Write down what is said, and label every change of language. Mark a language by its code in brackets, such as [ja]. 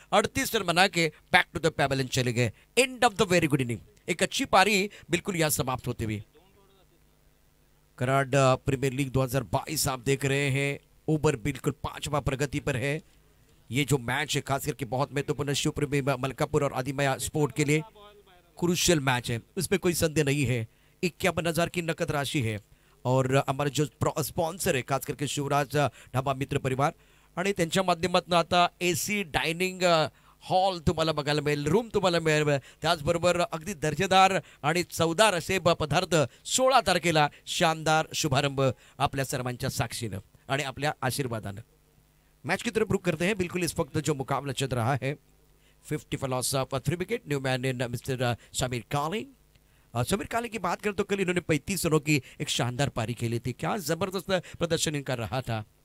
[hi] 38 run बना के back to the pavilion चले गए। [en] end of the very good inning, [hi] एक अच्छी पारी बिल्कुल यहां समाप्त होती हुई। कराड़ प्रीमियर लीग 2022 आप देख रहे हैं, ओवर बिल्कुल 5वां प्रगति पर है। ये जो मैच है खास करके बहुत महत्वपूर्ण, शिवपुरी में मलकापुर और आदिमाया स्पोर्ट के लिए क्रूशियल मैच है, इसमें कोई संदेह नहीं है। 51,000 की नकद राशि है और हमारे जो स्पॉन्सर है खास करके शिवराज ढाबा मित्र परिवार [mr] आणि त्यांच्या माध्यमातून आता AC डायनिंग हॉल तुम्हाला बघायला मिळेल, रूम तुम्हाला मिळेल, त्याचबरोबर अगदी दर्जेदार आणि चवदार असे पदार्थ 16 तारखेला शानदार शुभारंभ आपल्या सर्वांच्या साक्षीनं आणि आपल्या आशीर्वादानं। [hi] मैच की तरफ रुक करते हैं। बिल्कुल इस वक्त जो मुकाबला चल रहा है 50 for loss of 3 wicket, [en] new man in [hi] mister Sameer काली। समीर काली की बात करें तो कल इन्होंने 35 रनों की एक शानदार पारी खेली थी, क्या जबरदस्त प्रदर्शन इनका रहा था।